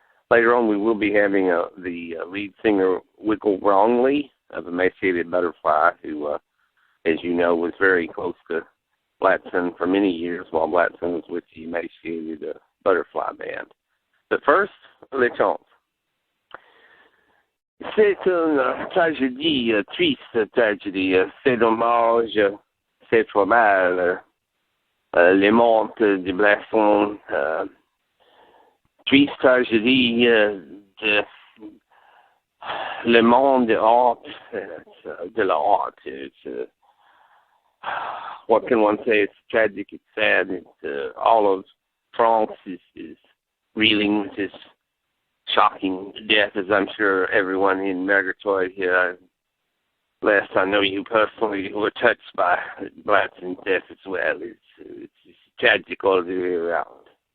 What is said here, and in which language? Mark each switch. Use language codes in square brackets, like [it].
[en] Later on, we will be having the lead singer, Wiggle Wrongley, of Emaciated Butterfly, who as you know, was very close to Blatson for many years while Blatson was with the Emaciated Butterfly Band. But first, [fr] les chants. C'est une tragédie, triste tragédie. C'est dommage, c'est trop mal. Les montes de Blasson, triste tragédie de le monde de art, de l'art. [en] What can one say? It's tragic, it's sad. It's, all of France is reeling with this shocking death, as I'm sure everyone in Murgatroyd here, last I know you personally, were touched by Blackson's death as well. It's tragic all the way around.